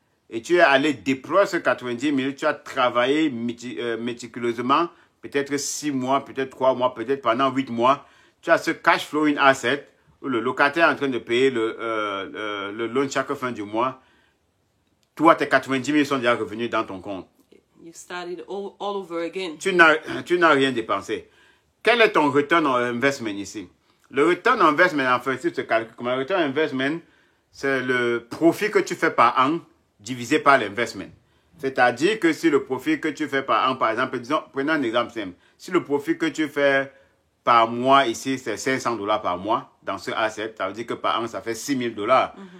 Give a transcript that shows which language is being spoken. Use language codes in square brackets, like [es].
[fr] Et tu es allé déployer ce 90 000, tu as travaillé méticuleusement, peut-être 6 mois, peut-être 3 mois, peut-être pendant 8 mois. Tu as ce cash flowing asset où le locataire est en train de payer le loan chaque fin du mois. Toi, tes 90 000 sont déjà revenus dans ton compte. [en] You started all over again. [fr] Tu n'as rien dépensé. Quel est ton return on investment ici? Le return on investment, en fait, si tu te calcules comme un return on investment, c'est le profit que tu fais par an divisé par l'investment. C'est-à-dire que si le profit que tu fais par an, par exemple, disons, prenons un exemple simple. Si le profit que tu fais par mois ici, c'est 500 $ par mois dans ce asset, ça veut dire que par an, ça fait 6 000 $.